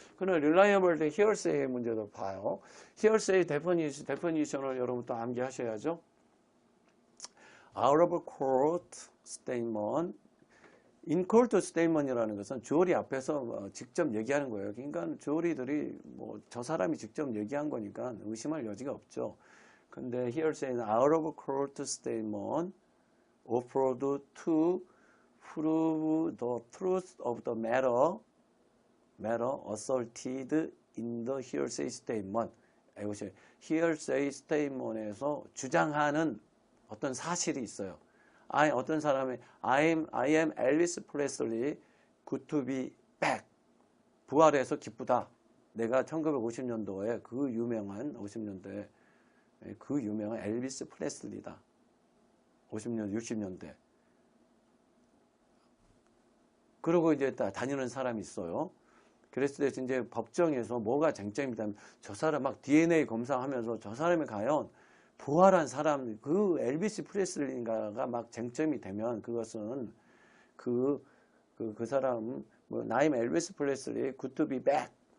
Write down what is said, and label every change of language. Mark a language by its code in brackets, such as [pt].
[ko] 그러나 reliable hearsay 문제도 봐요. hearsay definition을 여러분 또 암기하셔야죠. out of court statement, in court statement이라는 것은 주어리 앞에서 직접 얘기하는 거예요. 그러니까 주어리들이 뭐 저 사람이 직접 얘기한 거니까 의심할 여지가 없죠. 근데 [en] hearsay는 out of court statement offered to prove the truth of the matter asserted in the hearsay statement. [ko] hearsay statement에서 주장하는 어떤 사실이 있어요. 어떤 사람이 [en] I am Elvis Presley, good to be back. [ko] 부활해서 기쁘다. 내가 1950년도에 그 유명한 50년대 그 유명한 엘비스 프레슬리다. 50년 60년대. 그러고 이제 다니는 사람이 있어요. 그랬을 때 이제 법정에서 뭐가 쟁점이 되면 저 사람 막 DNA 검사하면서 저 사람이 과연 부활한 사람, 그 엘비스 프레슬리인가가 막 쟁점이 되면 그것은 그 사람, 뭐, 나임 엘비스 프레슬리, [en] good to be back.